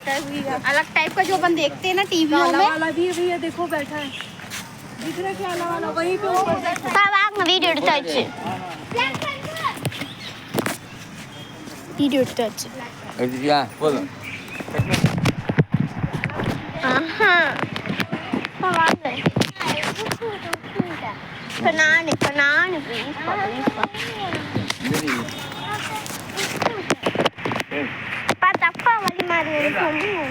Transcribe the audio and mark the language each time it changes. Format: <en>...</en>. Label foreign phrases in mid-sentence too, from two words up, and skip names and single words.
<hi>अलग टाइप का जो अपन देखते हैं ना टीवियों में वाला भी भैया देखो बैठा है दिख रहा है क्या वाला वहीं पे ऊपर</hi> <ta>வீடியோ எடுத்தாச்சு எடுத்துட்டியா போதும் ஆஹா வாங்க இப்போ நான் ப்ளீஸ் தப்பா வழி மாதிரி சொல்லி</ta>